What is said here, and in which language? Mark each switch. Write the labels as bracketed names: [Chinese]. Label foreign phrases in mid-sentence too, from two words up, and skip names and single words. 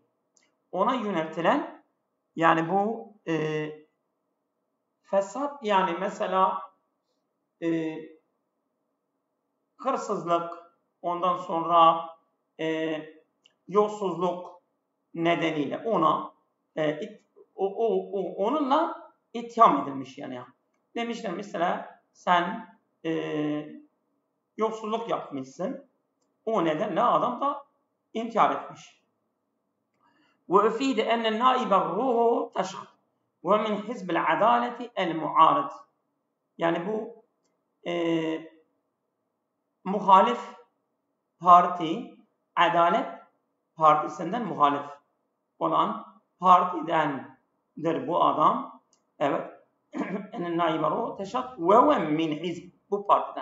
[Turkish] Ona yöneltilen, yani bu fesat, yani mesela hırsızlık, ondan sonra yolsuzluk nedeniyle ona onunla itham edilmiş yani. Demişler mesela sen yolsuzluk yapmışsın. O nedenle adam da intihar etmiş. [Arabic] وأفيد أن النائب روحه تشاد ومن حزب العدالة المعارض. [Turkish] Yani bu muhalif parti, Adalet Partisi'nden muhalif olan partidendir bu adam. Evet. [Arabic] النائب روحه تشاد ومن حزب, [Turkish] bu partiden.